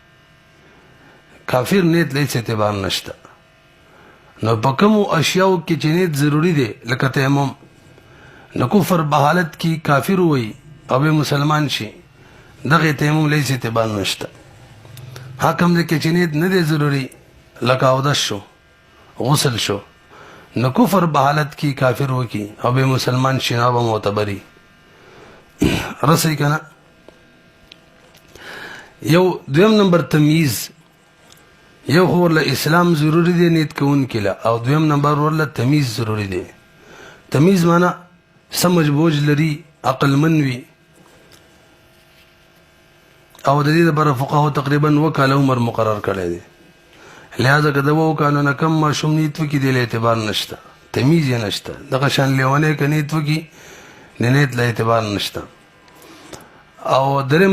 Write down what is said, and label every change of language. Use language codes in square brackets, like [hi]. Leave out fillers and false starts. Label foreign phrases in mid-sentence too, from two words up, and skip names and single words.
[ps] کافر نیت له هېڅ اعتبار نشته نو په کومو اشیاو کې چې نیت ضروري دی لکه تیمم نو کفر په حالت کې کافر ووي او به مسلمان شي دغه تیمم له هېڅ اعتبار نشته حکم دی کې چې نیت نه دی ضروري لکه اودس شو غسل شو نو کفر په حالت کې کافر وکي او به مسلمان شي نو به معتبري رسي کنه یو دویم نمبر تمییز یو خو ورله اسلام ضروری دی نیت کوونکي له او دویم نمبر ورله تمییز ضروری دی تمییز معنی [ur] سمجھ بوجھ [ps] لري عقلمن وي او د دې لپاره فقهاو تقریبا 2 کاله عمر مقرر کړی دی لہذا که د 2 کالو نه کم ماشوم نیت وکړي دی له اعتبار نشته تمییز یې نشته دغه شان لیونی که نیت وکړي د نیت له اعتبار نشته او دریم